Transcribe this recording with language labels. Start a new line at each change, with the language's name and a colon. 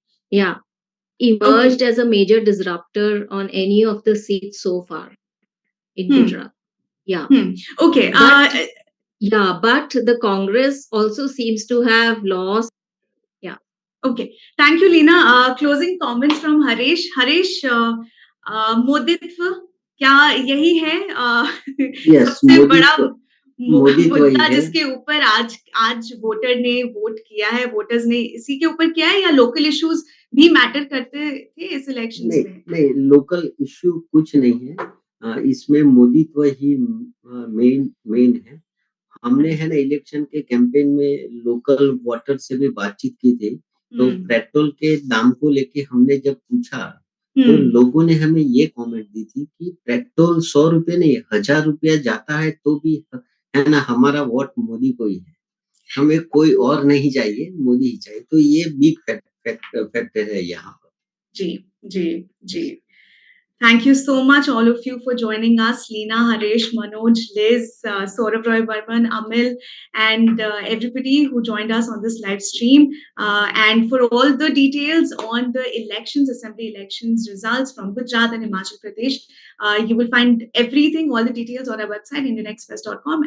English: Yeah. Emerged as a major disruptor on any of the seats so far in Gujarat. Yeah. Okay. But the Congress also seems to have lost. Yeah. Okay. Thank you, Leena. Closing comments from Haresh.
Hindi: Haresh, मोदित्व क्या यही है सबसे बड़ा मुद्दा जिसके ऊपर आज voter ने वोट किया है, वोटर्स ने इसी के ऊपर किया है, या लोकल इश्यूज भी मैटर करते थे इस इलेक्शन में? नहीं, लोकल इश्यू कुछ नहीं है, इसमें मोदीत्व ही मेन है। हमने है ना इलेक्शन के कैंपेन में लोकल वोटर से भी बातचीत की थी, तो पेट्रोल के दाम को लेके हमने जब पूछा तो लोगों ने हमें ये कमेंट दी थी कि पेट्रोल 100 रुपए नहीं 1000 रुपया जाता है तो भी है ना हमारा वोट मोदी को ही है, हमें कोई और नहीं चाहिए, मोदी ही चाहिए। तो ये बिग फैक्टर है यहाँ पर। जी।
English: Thank you so much, all of you, for joining us. Leena, Haresh, Manoj, Liz, Sourav Roy Burman, Amil, and everybody who joined us on this live stream. And for all the details on the elections, assembly elections results from Gujarat and Himachal Pradesh, you will find everything, all the details on our website, indianexpress.com.